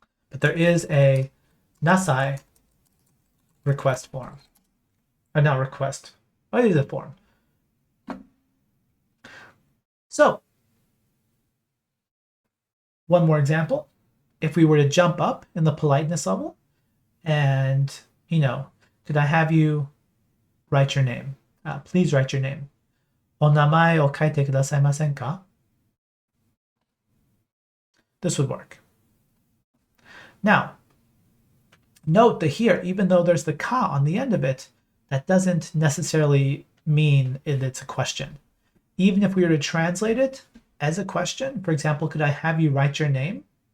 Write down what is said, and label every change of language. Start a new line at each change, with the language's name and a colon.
English: But there is a nasai request form. Or not request. Oh, it is a form. So, one more example. If we were to jump up in the politeness level and, could I have you write your name? Please write your name.
Japanese: お名前を書いてくださいませんか?
English: This would work. Now, note that here, even though there's the ka on the end of it, that doesn't necessarily mean it's a question. Even if we were to translate it as a question, for example, could I have you write your name?